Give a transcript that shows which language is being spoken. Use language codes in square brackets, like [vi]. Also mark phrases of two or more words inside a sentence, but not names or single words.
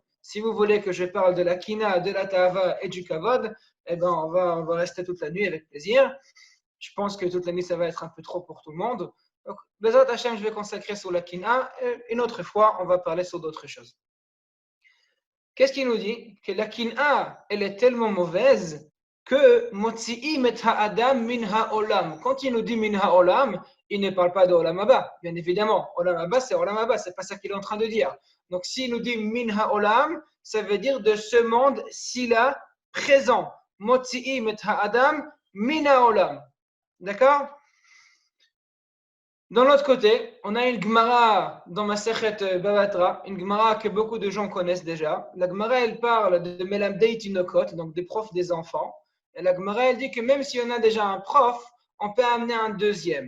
[fr] Si vous voulez que je parle de la kina, de la ta'ava et du kavod, eh ben on va rester toute la nuit avec plaisir. Je pense que toute la nuit, ça va être un peu trop pour tout le monde. Donc, [he] בעזרת השם, [fr] je vais consacrer sur la kina. Une autre fois, on va parler sur d'autres choses. Qu'est-ce qu'il nous dit? Que la kina, elle est tellement mauvaise que [he] מוציאים את האדם מן העולם. [fr] Quand il nous dit [he] מן העולם, [fr] il ne parle pas de [he] עולם הבא, [fr] bien évidemment. [he] עולם הבא, [fr] c'est [he] עולם הבא, [fr] c'est pas ça qu'il est en train de dire. Donc, s'il nous dit [he] מן העולם, [fr] ça veut dire de ce monde, s'il a présent. [he] מוציאים את האדם מן העולם. [fr] D'accord? Dans l'autre côté, on a une Gemara dans Masechet Bava Batra, une Gemara que beaucoup de gens connaissent déjà. La Gemara, elle parle de [he] מלמדי תינוקות, [fr] donc des profs des enfants. Et la Gemara, elle dit que même si on a déjà un prof, on peut amener un deuxième.